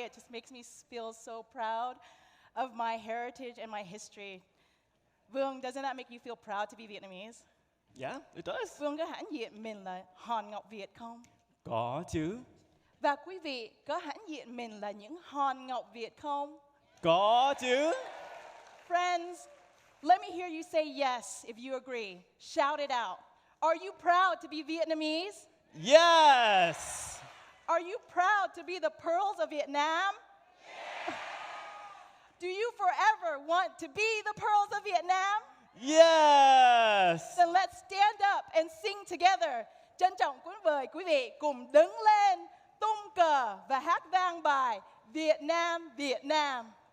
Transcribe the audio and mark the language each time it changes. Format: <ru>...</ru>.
<en>It just makes me feel so proud of my heritage and my history. Vương, doesn't that make you feel proud to be Vietnamese? Yeah, it does.</en> <vi>Vương có hãnh diện mình là hòn ngọc Việt không? Có chứ. Và quý vị có hãnh diện mình là những hòn ngọc Việt không? Có chứ.</vi> <en>Friends, let me hear you say yes if you agree. Shout it out. Are you proud to be Vietnamese? Yes. Are you proud to be the pearls of Vietnam? Do you forever want to be the pearls of Vietnam? Yes. Then let's stand up and sing together.</en> <vi>Trân trọng kính mời quý vị cùng đứng lên, tung cờ và hát vang bài Việt Nam, Việt Nam.</vi>